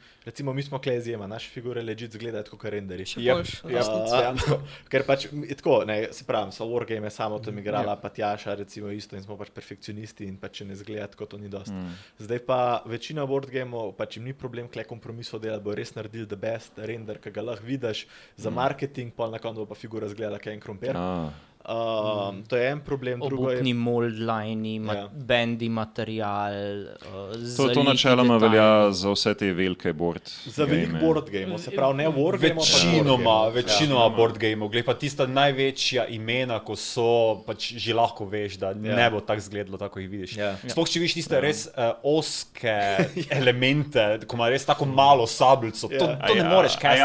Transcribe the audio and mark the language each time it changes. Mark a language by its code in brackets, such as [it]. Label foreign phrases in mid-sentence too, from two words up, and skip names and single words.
[sl] Recimo mi smo kle izjema, naše figure legit izgledajo kot na renderjih. Ker pač tako, ne, se pravim, so wargame samo tam igrala, pa Tjaša recimo isto in smo pač perfekcionisti in pač če ne izgleda tako, to ni dosti. Zdaj pa večina [en] board gameov, [sl] pač jim ni problem kle kompromisov delati, bo res naredili [en] the best render, [sl] ki ga lahko vidiš za marketing, pol na koncu bo pa figura izgledala kaj en krompir. To je en problem, drugo je... Obupni [en] mold line, bendi material, [sl] To načeloma velja za vse te velike [en] board game. [sl] Za velik [en] board game, [sl] se pravi ne wargame, večinoma [en] board game, [sl] glej pa tista največja imena, ko so, pač že lahko veš, da ne bo tako izgledalo, tako jih vidiš. Sploh če vidiš tiste res oske elemente, ko ima res tako malo sabljico, to ne moreš kastati.